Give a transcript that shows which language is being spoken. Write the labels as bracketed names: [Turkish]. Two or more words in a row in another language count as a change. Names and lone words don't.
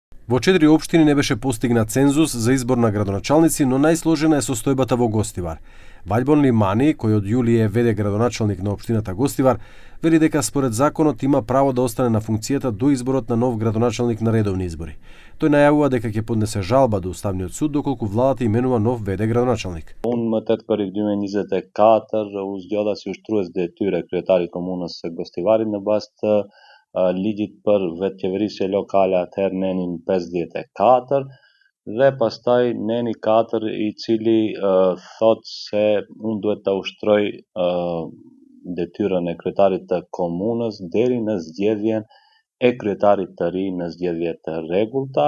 [Macedonian] Во 4 општини не беше постигнат цензус за избор на градоначалници, но најсложена е состојбата во Гостивар. Ваљбон Лимани, кој од јули е веде градоначалник на општината Гостивар, вели дека според законот има право да остане на функцијата до изборот на нов градоначалник на редовни избори. Тој најавува дека ќе поднесе жалба до Уставниот суд доколку владата именува нов веде градоначалник. [Albanian] Unë më 8 korrik 2024 u zgjodha si ushtrues detyre kryetari i komunës së Gostivarit në bazë të ligjit për vetëqeverisje lokale atëherë nenin 54 dhe pastaj neni 4 i cili thot se unë duhet ta ushtroj detyrën e kryetarit të komunës deri në zgjedhjen e kryetarit të ri në zgjedhje të rregullta.